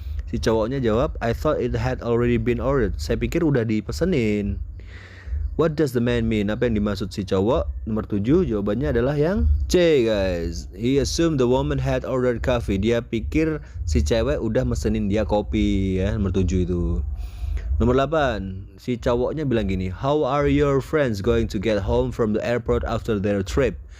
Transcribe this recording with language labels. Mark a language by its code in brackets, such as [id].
[id] Si cowoknya jawab, [en] I thought it had already been ordered. [id] Saya pikir udah dipesenin. [en] What does the man mean? [id] Apa yang dimaksud si cowok? Nomor 7 jawabannya adalah yang C guys. [en] He assumed the woman had ordered coffee. [id] Dia pikir si cewek udah mesenin dia kopi ya. Nomor 7 itu. Nomor 8, si cowoknya bilang gini, [en] how are your friends going to get home from the airport after their trip?